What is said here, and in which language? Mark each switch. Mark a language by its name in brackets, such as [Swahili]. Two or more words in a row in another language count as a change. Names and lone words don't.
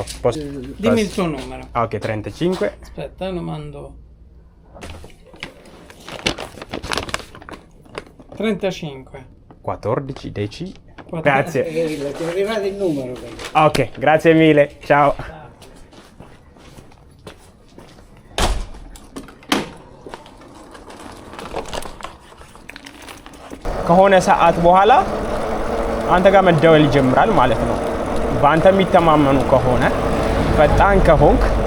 [Italian] Dimmi il tuo numero. Ok, 35. Aspetta, lo mando. 35 14 10. 14. Grazie. Ti è arrivato il numero. Ok, grazie mille. Ciao. [Amharic] ከሆነ ሰዓት በኋላ አንተ ጋር መደወል ይጀምራል ማለት ነው። በአንተ የሚተማመኑ ከሆነ ፈጣን ከሆንክ